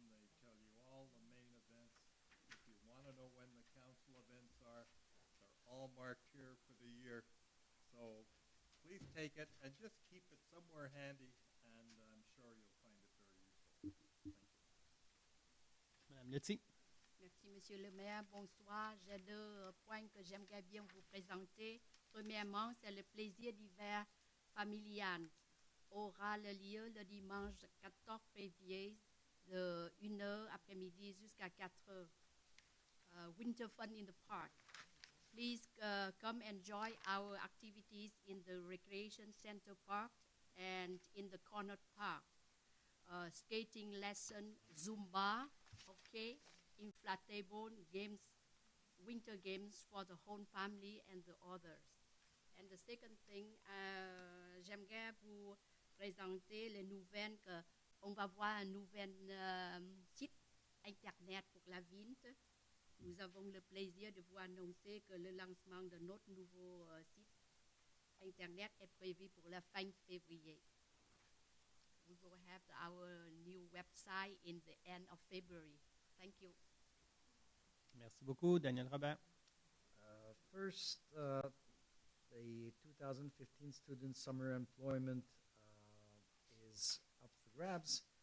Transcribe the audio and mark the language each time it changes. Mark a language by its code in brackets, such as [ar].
[en] They tell you all the main events. If you want to know when the council events are, they're all marked here for the year. So please take it and just keep it somewhere handy, and I'm sure you'll find it very useful. Thank you. Madame Letty. [fr] Merci, Monsieur le maire. Bonsoir. J'ai deux points que j'aimerais bien vous présenter. Premièrement, c'est le plaisir d'hiver familial. Aura le lieu le dimanche 14 février de 1h après-midi jusqu'à 4h. [en] Winter Fun in the Park. Please come enjoy our activities in the Recreation Center Park and in the Corner Park. Skating lesson, Zumba, okay, inflatable games, winter games for the whole family and the others. And the second thing, [fr] j'aimerais vous présenter les nouvelles qu'on va voir un nouvel site internet pour la ville. Nous avons le plaisir de vous annoncer que le lancement de notre nouveau site internet est prévu pour la fin février. [en] We will have our new website in the end of February. Thank you. [fr] Merci beaucoup. Daniel Robert. [en] First, the 2015 student summer employment is up for grabs.